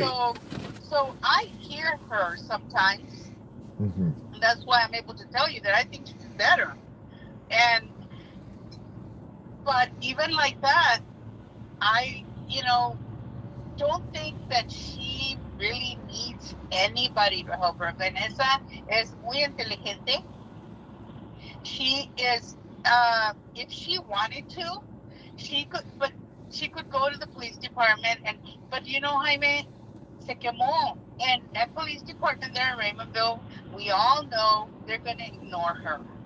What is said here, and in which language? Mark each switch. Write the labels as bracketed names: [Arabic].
[English] so I hear her sometimes. Mm-hmm. And that's why I'm able to tell you that I think she's better. And but even like that, I don't think that she really needs anybody to help her. [Spanish] Vanessa es muy inteligente. [English] She is, if she wanted to, but she could go to the police department. But Jaime, [Spanish] se quemó. [English] And that police department there in Raymondville, we all know they're going to ignore her.